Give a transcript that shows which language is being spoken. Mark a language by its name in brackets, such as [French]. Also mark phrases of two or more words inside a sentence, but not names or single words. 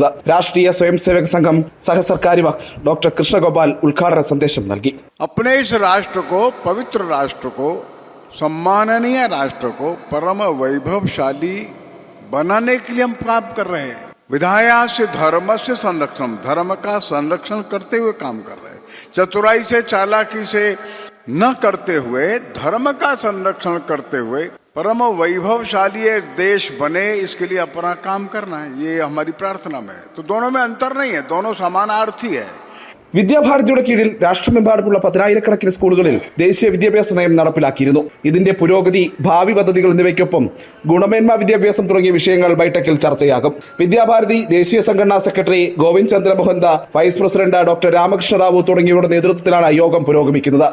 [Malayalam] രാഷ്ട്രീയ സ്വയംസേവക സംഘം സഹസർക്കാര്യവാഹ് ഡോക്ടർ കൃഷ്ണഗോപാൽ ഉദ്ഘാടന സന്ദേശം നൽകി. [Hindi] अपने इस राष्ट्र को, पवित्र राष्ट्र को, सम्माननीय राष्ट्र को परम वैभवशाली बनाने के लिए हम काम कर रहे हैं. विधाया से धर्म से संरक्षण, धर्म का संरक्षण करते हुए काम कर रहे हैं. चतुराई से, चालाकी से न करते हुए धर्म का संरक्षण करते हुए परम वैभवशाली देश बने, इसके लिए अपना काम करना है. ये हमारी प्रार्थना में है. तो दोनों में अंतर नहीं है, दोनों समानार्थी है. [Malayalam] വിദ്യാഭാരതിയുടെ കീഴിൽ രാഷ്ട്രമെമ്പാടുമുള്ള 10,000-കണക്കിന് സ്കൂളുകളിൽ ദേശീയ വിദ്യാഭ്യാസ നയം നടപ്പിലാക്കിയിരുന്നു. ഇതിന്റെ പുരോഗതി, ഭാവി പദ്ധതികൾ എന്നിവയ്ക്കൊപ്പം ഗുണമേന്മ വിദ്യാഭ്യാസം തുടങ്ങിയ വിഷയങ്ങൾ ബൈഠക്കിൽ ചർച്ചയാകും. വിദ്യാഭാരതി ദേശീയ സംഘടനാ സെക്രട്ടറി ഗോവിന്ദ് ചന്ദ്ര മോഹന്ത, വൈസ് പ്രസിഡന്റ് ഡോക്ടർ രാമകൃഷ്ണ റാവു തുടങ്ങിയവരുടെ നേതൃത്വത്തിലാണ് യോഗം പുരോഗമിക്കുന്നത്.